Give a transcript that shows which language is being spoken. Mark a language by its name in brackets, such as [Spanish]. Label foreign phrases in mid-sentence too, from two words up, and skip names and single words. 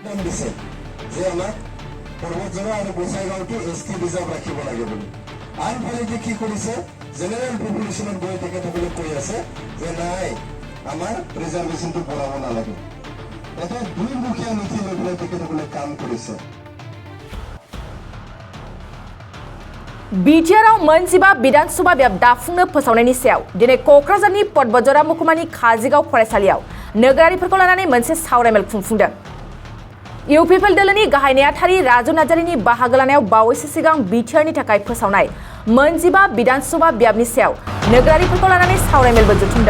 [Assamese] কাম দিছে যে আমাক পর্বতজোড়া আৰু গোসাইগাঁওটো [English] ST reserve [Assamese] ৰাখিব লাগে বুলি আনফালে কি কৰিছে [English] general populationত [Assamese] গৈ তেখেতসকলে কৈ আছে যে নাই আমাৰ ৰিজাৰ্ভেশ্যনটো বঢ়াব নালাগে এটা দুইমুখীয়া নীতি লৈ পেলাই তেখেতসকলে কাম কৰিছে [Bodo] बिटिआरआव मोनजिबा विधानसभा बियाब दाफुंनो फोसावनायनि सायाव दिनै क'क्राझारनि पटबजरा महकुमानि काजिगाव फरायसालियाव नोगोरारिफोरखौ लानानै मोनसे सावरायमेल खुंफुंदों। इउपिपिएल दोलोनि गाहाय नेहाथारि राजु नार्जारिनि बाहागो लानायाव बावैसो सिगां बिटिआरनि थाखाय फोसावनाय मोनजिबा विधानसभा बियाबनि सायाव नोगोरारिफोरखौ लानानै सावरायमेलबो जथुमदों।